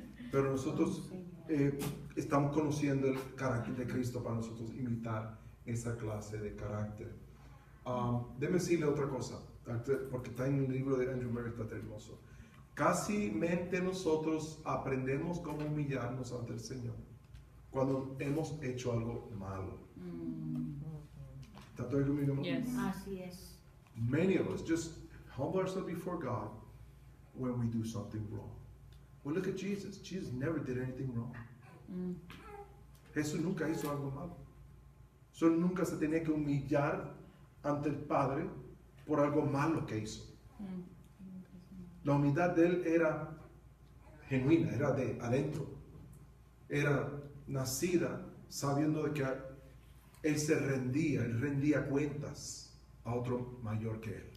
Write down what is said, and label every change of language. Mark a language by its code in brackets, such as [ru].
[es] Pero nosotros estamos conociendo el carácter de Cristo para nosotros imitar esa clase de carácter. Déjeme decirle otra cosa, porque está en el libro de Andrew Murray, está hermoso. Casi mente nosotros aprendemos cómo humillarnos ante el Señor cuando hemos hecho algo malo. ¿Está todo conmigo? [en] Yes. [es] Así es. [en] Many of us just humble ourselves before God when we do something wrong. Well, look at Jesus. Jesus never did anything wrong. [es] Jesús nunca hizo algo malo. Solo nunca se tenía que humillar ante el Padre por algo malo que hizo. La humildad de él era genuina, era de adentro. Era nacida sabiendo de que él se rendía, él rendía cuentas a otro mayor que él.